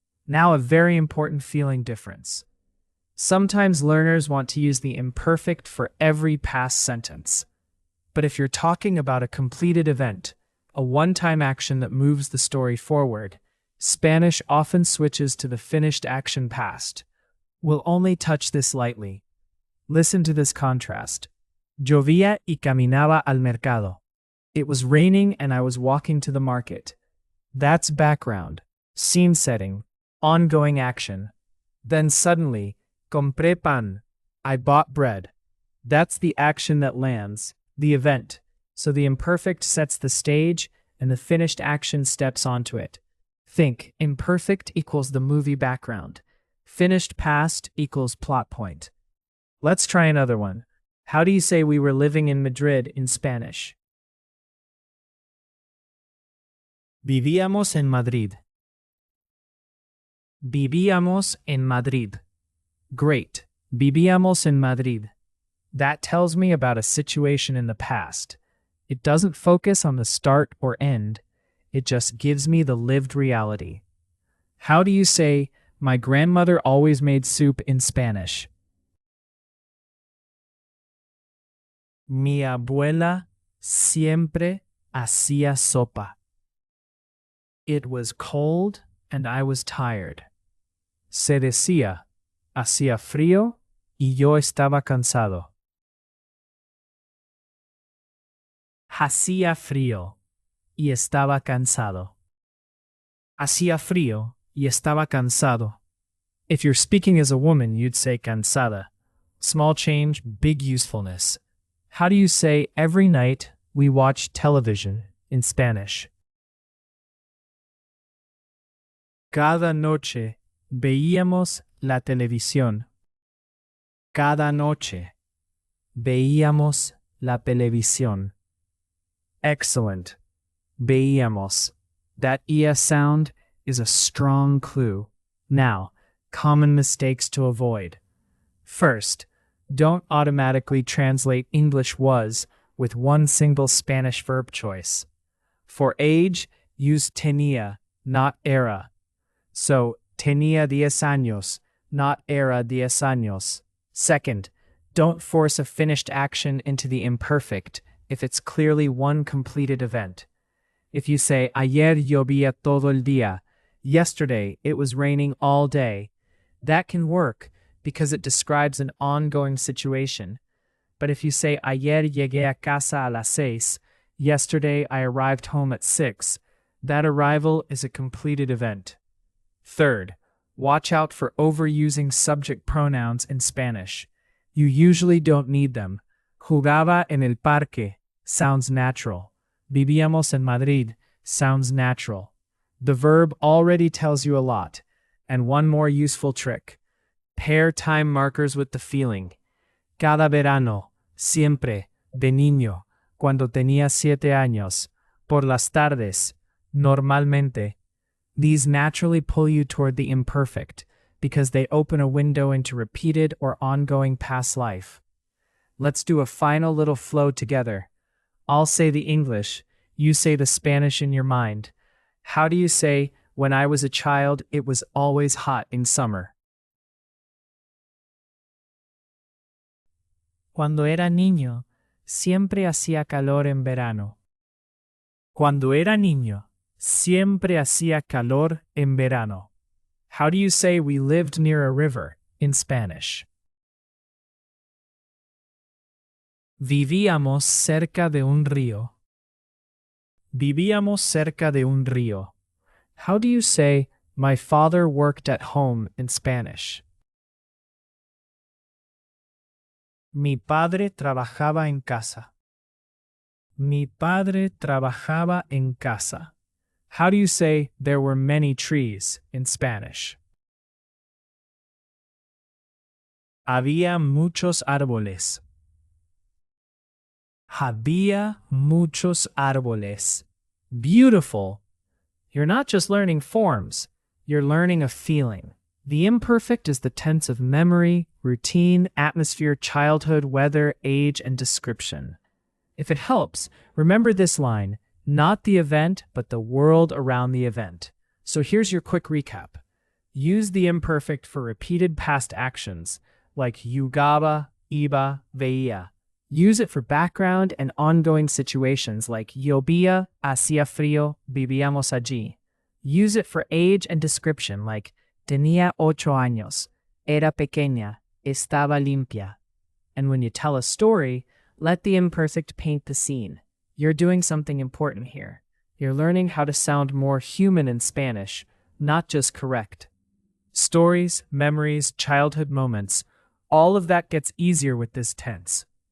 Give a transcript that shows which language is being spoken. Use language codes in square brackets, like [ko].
[en] Now a very important feeling difference. Sometimes learners want to use the imperfect for every past sentence. But if you're talking about a completed event, a one-time action that moves the story forward, Spanish often switches to the finished action past. We'll only touch this lightly. Listen to this contrast. [es] Llovía y caminaba al mercado. [en] It was raining and I was walking to the market. That's background, scene setting, ongoing action. Then suddenly, [es] compré pan. [en] I bought bread. That's the action that lands, the event. So the imperfect sets the stage and the finished action steps onto it. Think, imperfect equals the movie background. Finished past equals plot point. Let's try another one. How do you say we were living in Madrid in Spanish? [es] Vivíamos en Madrid. Vivíamos en Madrid. [en] Great. [es] Vivíamos en Madrid. [en] That tells me about a situation in the past. It doesn't focus on the start or end. It just gives me the lived reality. How do you say, my grandmother always made soup in Spanish? [es] Mi abuela siempre hacía sopa. [en] It was cold and I was tired. [es] Se decía, hacía frío y yo estaba cansado. Hacía frío y estaba cansado. Hacía frío y estaba cansado. [en] If you're speaking as a woman, you'd say cansada. Small change, big usefulness. How do you say every night we watch television in Spanish? Cada noche veíamos la televisión. Cada noche veíamos la televisión. Excellent. Veíamos. That ES sound is a strong clue. Now, common mistakes to avoid. First, don't automatically translate English was with one single Spanish verb choice. For age, use tenía, not era. [es] So, tenía 10 años, not era 10 años. [en] Second, don't force a finished action into the imperfect if it's clearly one completed event. If you say, [es] ayer llovía todo el día, [en] yesterday it was raining all day, that can work because it describes an ongoing situation. But if you say, [es] ayer llegué a casa a las 6, [en] yesterday I arrived home at 6, that arrival is a completed event. Third, watch out for overusing subject pronouns in Spanish. You usually don't need them. [es] Jugaba en el parque [en] sounds natural. [es] Vivíamos en Madrid [en] sounds natural. The verb already tells you a lot. And one more useful trick. Pair time markers with the feeling. [es] Cada verano, siempre, de niño, cuando tenía 7 años, por las tardes, normalmente. [en] These naturally pull you toward the imperfect because they open a window into repeated or ongoing past life. Let's do a final little flow together. I'll say the English, You say the Spanish in your mind. How do you say, when I was a child, it was always hot in summer? [es] Cuando era niño, siempre hacía calor en verano. Cuando era niño, siempre hacía calor en verano. [en] How do you say we lived near a river in Spanish? [es] Vivíamos cerca de un río. Vivíamos cerca de un río. [en] How do you say, my father worked at home in Spanish? [es] Mi padre trabajaba en casa. Mi padre trabajaba en casa. [en] How do you say, there were many trees in Spanish? [es] Había muchos árboles. Había muchos árboles. [en] Beautiful. You're not just learning forms, you're learning a feeling. The imperfect is the tense of memory, routine, atmosphere, childhood, weather, age, and description. If it helps, remember this line, not the event, but the world around the event. So here's your quick recap. Use the imperfect for repeated past actions, like jugaba, iba, veía. Use it for background and ongoing situations like [es] llovía, hacía frío, vivíamos allí. [en] Use it for age and description like [es] tenía 8 años, era pequeña, estaba limpia. [en] And when you tell a story, let the imperfect paint the scene. You're doing something important here. You're learning how to sound more human in Spanish, not just correct. Stories, memories, childhood moments, all of that gets easier with this tense.